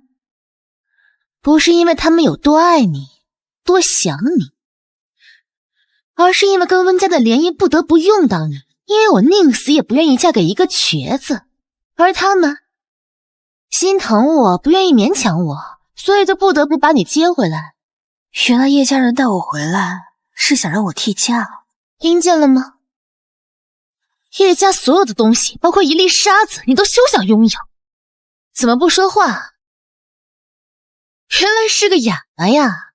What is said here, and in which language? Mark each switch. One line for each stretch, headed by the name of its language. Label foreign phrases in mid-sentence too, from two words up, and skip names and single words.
Chinese: 不是因為他們有多愛你，多想你，而是因為跟溫家的聯姻不得不用到你，因為我寧死也不願意嫁給一個瘸子，而他們心疼我，不願意勉強我，所以就不得不把你接回來。原來葉家人帶我回來是想讓我替嫁，聽見了嗎？葉家所有的東西，包括一粒沙子，你都休想擁有。怎麼不說話？原來是個啞巴呀！